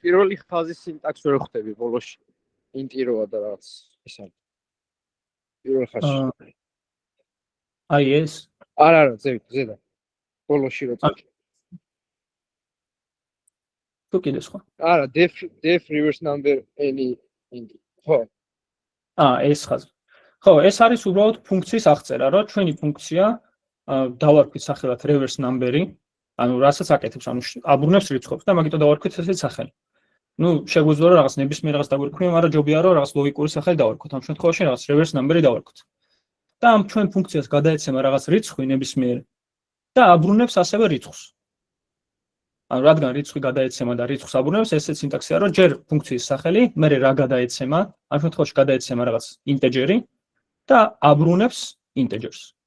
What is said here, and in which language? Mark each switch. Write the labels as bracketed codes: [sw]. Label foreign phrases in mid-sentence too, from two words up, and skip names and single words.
[ka] პირველი ხაზის სინტაქსი ვერ ხვდები ბოლოში. ინტიროა და რაღაც ის არის. პირველ ხაზში. აი ეს. არა, ზედა. ბოლოში რო წავ. თუ კიდე სხვა. არა, [en] def reverse number any int. [ka] ხო. ეს ხაზი. ხო, ეს არის უბრალოდ ფუნქციის აღწერა, რომ ჩვენი ფუნქცია დავარქვით სახელად [en] reverse number- [ka] ი, ანუ რასაც აკეთებს, ანუ აბრუნებს რიცხვებს და მაგიტო დავარქვით ესეთ სახელი. ნუ შეგვიძლია რომ რაღაც ნებისმიერ რაღაც დაგვირქვია, მაგრამ ჯობია რომ რაღაც ლოგიკური სახელი დავარქვით. ამ შემთხვევაში რაღაც [en] reverse number- [ka] ი დავარქვით. და ამ ჩვენ ფუნქციას გადაეცემა რაღაც რიცხვი ნებისმიერი და აბრუნებს ასევე რიცხვს. ანუ რადგან რიცხვი გადაეცემა და რიცხვს აბრუნებს, ესეც სინტაქსია, რომ ჯერ ფუნქციის სახელი, მერე რა გადაეცემა, ამ შემთხვევაში გადაეცემა რაღაც ინტეჯერი და აბრუნებს ინტეჯერს.